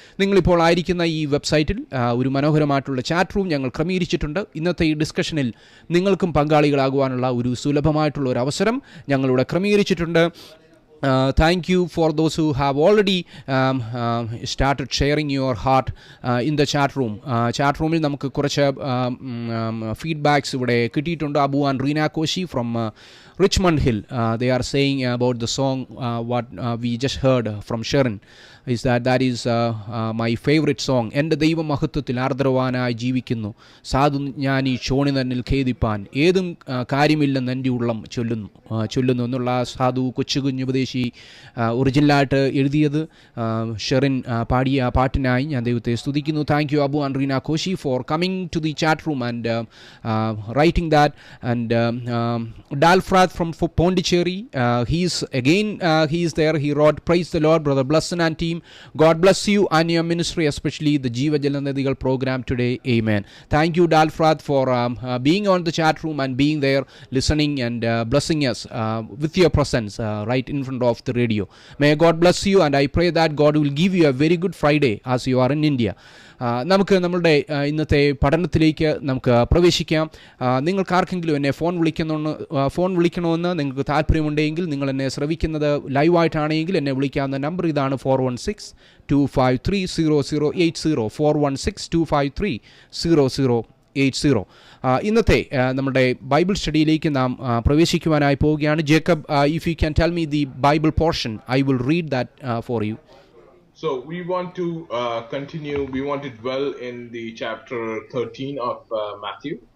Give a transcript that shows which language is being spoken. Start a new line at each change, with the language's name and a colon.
Malayalam: നിങ്ങളിപ്പോൾ ആയിരിക്കുന്ന ഈ വെബ്സൈറ്റിൽ ഒരു മനോഹരമായിട്ടുള്ള ചാറ്റ് റൂം ഞങ്ങൾ ക്രമീകരിച്ചിട്ടുണ്ട്. ഇന്നത്തെ ഈ ഡിസ്കഷനിൽ നിങ്ങൾക്കും പങ്കാളികളാകുവാനുള്ള ഒരു സുലഭമായിട്ടുള്ള ഒരു അവസരം ഞങ്ങളിവിടെ ക്രമീകരിച്ചിട്ടുണ്ട്.
English: Thank you for those who have already started sharing your heart in the chat room.
Malayalam: Chat roomil നമുക്ക് കുറച്ച് feedbacks ഇവിടെ കിട്ടിയിട്ടുണ്ട്.
English: Abu and Reena Koshy from Richmond Hill, they are saying about the song what we just heard from Sharon is that is my favorite song.
Malayalam: എൻ്റെ ദൈവമഹത്വത്തിൽ ആർദ്രവാനായി ജീവിക്കുന്നു, സാധു ജ്ഞാനി ഷോണി തന്നിൽ ഖേദിപ്പാൻ, ഏതും കാര്യമില്ലെന്ന് എൻ്റെ ഉള്ളം ചൊല്ലുന്നു എന്നുള്ള സാധു കൊച്ചുകുഞ്ഞ് ഉപദേശി ഒറിജിനലായിട്ട് എഴുതിയത് ഷെറിൻ പാടിയ ആ പാട്ടിനായി ഞാൻ ദൈവത്തെ സ്തുതിക്കുന്നു.
English: Thank you Abu and Reena Koshy for coming to the chat room and writing that. And Dalfrat from Pondicherry, he is there. He wrote, praise the Lord, brother Blesson and team. God bless you and your ministry, especially the Jeeva Jalanadigal program today. Amen. Thank you, Dalfrat, for being on the chat room and being there, listening and blessing us with your presence right in front of the radio. May God bless you, and I pray that God will give you a very good Friday as you are in India.
Malayalam: നമുക്ക് നമ്മളുടെ ഇന്നത്തെ പഠനത്തിലേക്ക് നമുക്ക് പ്രവേശിക്കാം. നിങ്ങൾക്ക് ആർക്കെങ്കിലും എന്നെ phone വിളിക്കണമെന്ന് നിങ്ങൾക്ക് താല്പര്യമുണ്ടെങ്കിൽ, നിങ്ങൾ എന്നെ ശ്രവിക്കുന്നത് ലൈവായിട്ടാണെങ്കിൽ എന്നെ വിളിക്കാവുന്ന നമ്പർ ഇതാണ്: 416-253-0080 416-253-0080. ഇന്നത്തെ നമ്മുടെ ബൈബിൾ സ്റ്റഡിയിലേക്ക് നാം പ്രവേശിക്കുവാനായി പോവുകയാണ്.
English: Jacob, if you can tell me the Bible portion, I will read that for you. So we want to continue. We want to dwell in the chapter 13 of Matthew.